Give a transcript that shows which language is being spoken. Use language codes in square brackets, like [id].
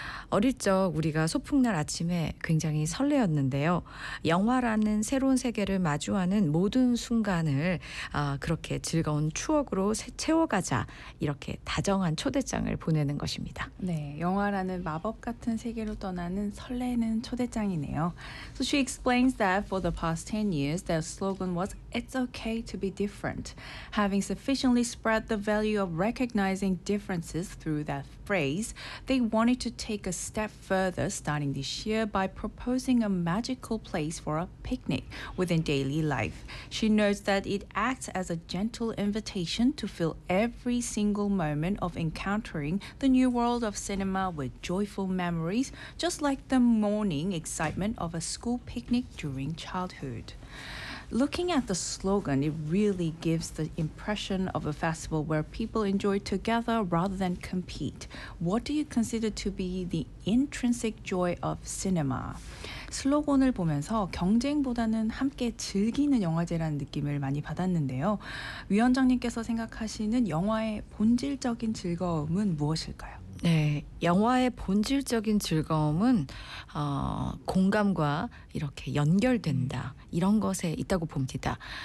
[ko] 어릴 적 우리가 소풍날 아침에 굉장히 설레었는데요. 영화라는 새로운 세계를 마주하는 모든 순간을 그렇게 즐거운 추억으로 채워가자, 이렇게 다정한 초대장을 보내는 것입니다. 네, 영화라는 마법 같은 세계로 떠나는 설레는 초대장이네요. [en] So she explains that for the past 10 years, their slogan was It's okay to be different. Having sufficiently spread the value of recognizing differences through that phrase, they wanted to take a step further starting this year by proposing a magical place for a picnic within daily life. She notes that it acts as a gentle invitation to fill every single moment of encountering the new world of cinema with joyful memories, just like the morning excitement of a school picnic during childhood. Looking at the slogan, it really gives the impression of a festival where people enjoy together rather than compete. What do you consider to be the intrinsic joy of cinema? [ko] 슬로건을 보면서 경쟁보다는 함께 즐기는 영화제라는 느낌을 많이 받았는데요. 위원장님께서 생각하시는 영화의 본질적인 즐거움은 무엇일까요? 네, 영화의 본질적인 즐거움은 공감과 이렇게 연결된다, 이런 것에 있다고 봅니다.